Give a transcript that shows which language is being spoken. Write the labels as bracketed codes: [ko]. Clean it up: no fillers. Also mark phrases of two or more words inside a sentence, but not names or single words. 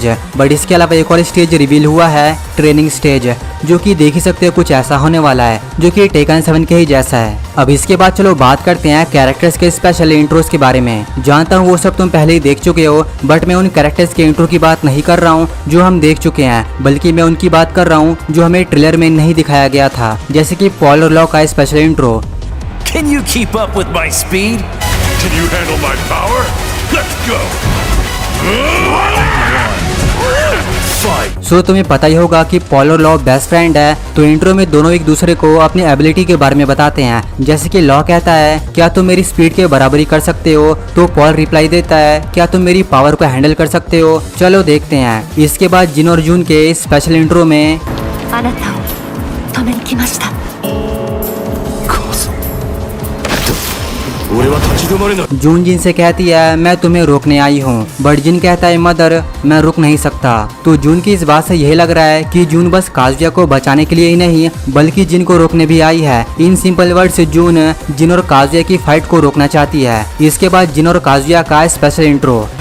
[hi] बट इसके अलावा एक और [en] stage reveal [hi] हुआ है, [en] training stage, [hi] जो कि देख ही सकते हो कुछ ऐसा होने वाला है, जो कि टेकन 7 के ही जैसा है। अब इसके बाद चलो बात करते हैं कैरेक्टर्स के [en] special intros [hi] के बारे में। जानता हूँ वो सब तुम पहले ही देख चुके हो, बट मैं उन कैरेक्टर्स के इंट्रो की बात नहीं कर रहा हूँ जो हम देख चुके हैं, बल्कि मैं उनकी बात कर रहा हूँ जो हमें ट्रेलर में नहीं दिखाया गया था, जैसे कि पॉल लॉ का [en] special intro. Can you keep up with my speed? Can you handle my power? Let's go! Fight! [hi] सो तुम्हें पता ही होगा कि पॉल और लॉ [en] best friend [hi] है। तो इंट्रो में दोनों एक दूसरे को अपनी एबिलिटी के बारे में बताते हैं, जैसे कि लॉ कहता है क्या तुम मेरी स्पीड के बराबरी कर सकते हो, तो पॉल रिप्लाई देता है क्या तुम मेरी पावर को हैंडल कर सकते हो। चलो देखते हैं। इसके बाद जिन और जून के [en] special intro [hi] में [ja] あなたを止めに来ました。俺は立ち止まれない。 [hi] जून जिन से कहती है मैं तुम्हें रोकने आई हूँ, बट जिन कहता है मदर मैं रुक नहीं सकता। तो जून की इस बात से यही लग रहा है कि जून बस काजुया को बचाने के लिए ही नहीं, बल्कि जिन को रोकने भी आई है। [en] in simple word [hi] से जून जिन और काजुया की फाइट को रोकना चाहती है। इसके बाद जिन और काजुया का [en] special intro.